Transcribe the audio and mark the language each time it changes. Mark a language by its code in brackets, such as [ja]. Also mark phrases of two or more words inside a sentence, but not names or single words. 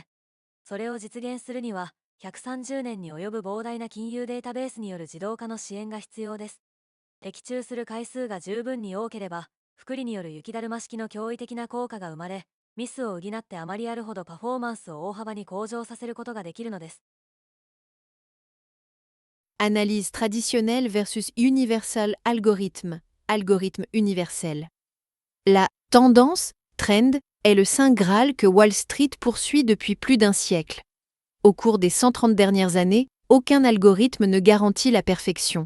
[ja] それを実現するには、130年に及ぶ膨大な金融データベースによる自動化の支援が必要です。的中する回数が十分に多ければ、複利による雪だるま式の驚異的な効果が生まれ、ミスを補ってあまりあるほどパフォーマンスを大幅に向上させることができるのです。 [fr] Analyse traditionnelle versus universal algorithme, algorithme universel. La tendance, trend, est le saint Graal que Wall Street poursuit depuis plus d'un siècle. Au cours des 130 dernières années, aucun algorithme ne garantit la perfection.